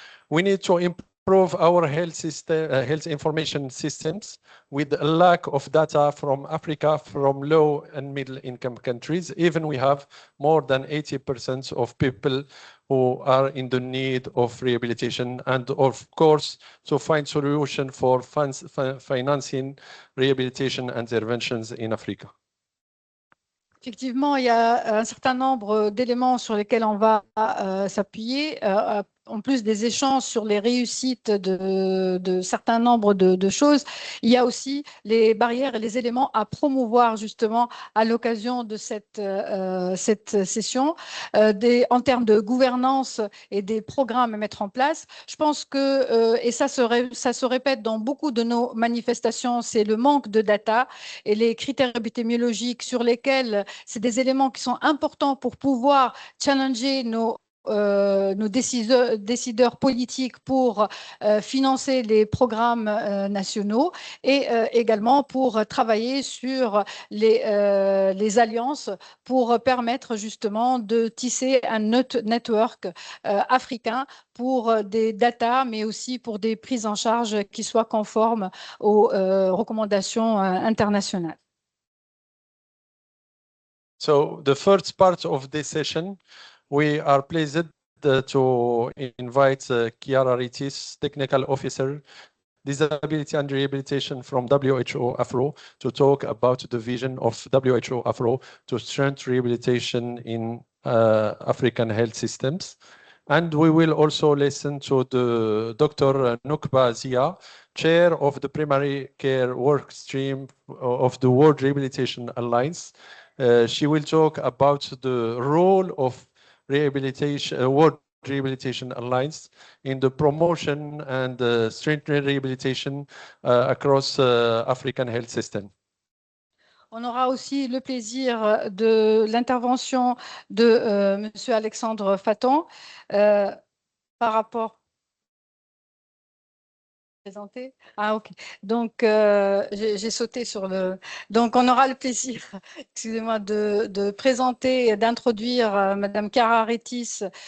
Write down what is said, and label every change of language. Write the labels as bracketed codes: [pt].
[en] We need to improve our health information systems with a lack of data from Africa, from low and middle income countries. Even we have more than 80% of people who are in the need of rehabilitation, and of course, to find solution for financing rehabilitation interventions in Africa. [fr] Effectivement, il y a un certain nombre d'éléments sur lesquels on va s'appuyer, en plus des échanges sur les réussites de certains nombres de choses. Il y a aussi les barrières et les éléments à promouvoir justement à l'occasion de cette session, en termes de gouvernance et des programmes à mettre en place. Je pense que, et ça se répète dans beaucoup de nos manifestations, c'est le manque de data et les critères épidémiologiques sur lesquels c'est des éléments qui sont importants pour pouvoir challenger nos décideurs politiques pour financer les programmes nationaux et également pour travailler sur les alliances pour permettre justement de tisser un network africain pour des data, mais aussi pour des prises en charge qui soient conformes aux recommandations internationales. [en] So the first part of this session, we are pleased to invite Chiara Ritis, Technical Officer, Disability and Rehabilitation from WHO AFRO, to talk about the vision of WHO AFRO to strengthen rehabilitation in African health systems. And we will also listen to the Dr. Nukba Zia, Chair of the Primary Care Work Stream of the World Rehabilitation Alliance. She will talk about the role of World Rehabilitation Alliance in the promotion and strengthening rehabilitation across African health system. [fr] On aura aussi le plaisir de l'intervention de Monsieur Alexandre Faton par rapport. Ah, ok. Donc, j'ai sauté sur le. Donc, on aura le plaisir, excusez-moi, de présenter et d'introduire Madame Chiara Ritis,